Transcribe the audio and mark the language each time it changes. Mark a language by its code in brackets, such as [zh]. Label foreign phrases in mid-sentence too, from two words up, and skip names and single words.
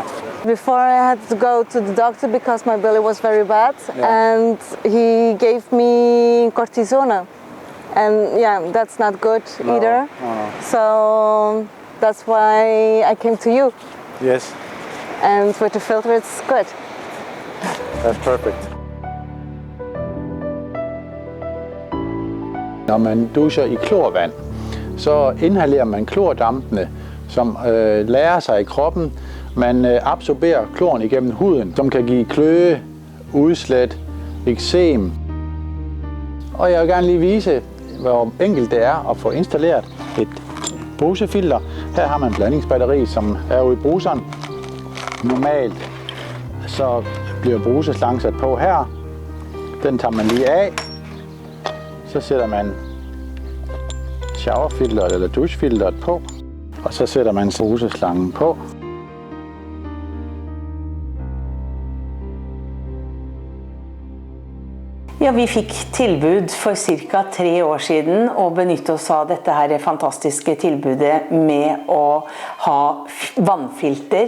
[en] Before I had to go to the doctor because my belly was very bad, and he gave me cortisone, and that's not good either. No. So that's why I came to you. Yes. And with the filter, it's good. That's perfect. [da] Når man duscher i klorvand, så inhalerer man klordampene, som lærer sig i kroppen. Man absorberer kloren igennem huden, som kan give kløe, udslæt, eksem. Og jeg vil gerne lige vise, hvor enkelt det er at få installeret et brusefilter. Her har man en blandingsbatteri, som er ude i bruseren. Normalt så bliver bruseslangen sat på her. Den tager man lige af. Så sætter man showerfilteret eller dusjefilteret på. Og så sætter man bruseslangen på. [no] Ja, vi fikk tilbud for ca. 3 år siden å benytte oss av dette her fantastiske tilbudet med å ha vannfilter.